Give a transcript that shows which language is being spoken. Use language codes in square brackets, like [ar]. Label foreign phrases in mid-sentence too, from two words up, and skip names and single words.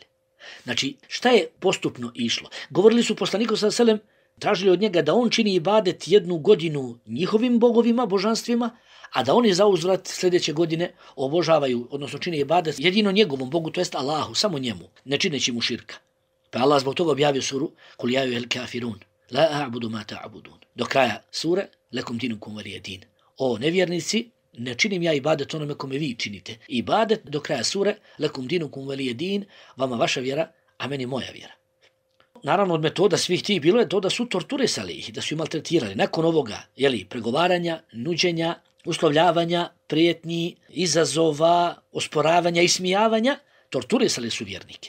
[bs] Znači, šta je postupno išlo? Govorili su poslaniku [ar] صلى الله عليه وسلم, [bs] tražili od njega da on čini ibadet 1 godinu njihovim bogovima, božanstvima, a da oni za uzvrat sljedeće godine obožavaju, odnosno čine ibadet jedino njegovom Bogu, to jest Allahu, samo njemu, ne čineći mu širka. Pa Allah zbog toga objavio suru [ar] قل يا أيها الكافرون لا أعبد ما تعبدون. [bs] Do kraja sure [ar] لكم دينكم ولي دين. [bs] O nevjernici, ne činim ja ibadet onome kome vi činite. Ibadet do kraja sure [ar] لكم دينكم ولي دين, [bs] vama vaša vjera, a meni moja vjera. Naravno, od metoda svih tih bilo je to da su torturisali ih, da su ih maltretirali. Nakon ovoga, pregovaranja, nuđenja, uslovljavanja, prijetnji, izazova, osporavanja, ismijavanja, torturisali su vjernike.